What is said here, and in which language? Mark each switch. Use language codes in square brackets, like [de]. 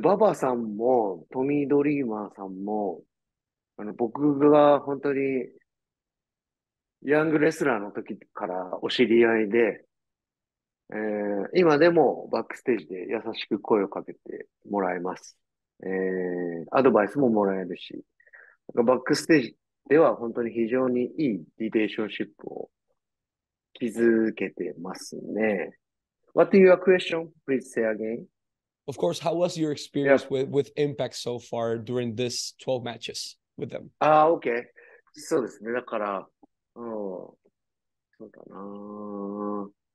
[ja] ババさんも、トミー・ドリーマーさんも、僕が本当に、ヤングレスラーの時からお知り合いで、今でもバックステージで優しく声をかけてもらえます。アドバイスももらえるし、バックステージでは本当に非常にいいリレーションシップを築けてますね。 [en] What is your question? Please say again. Of course, how was your experience with Impact so far during this 12 matches with them? OK。 [ja] そうですね。だから、そうだな。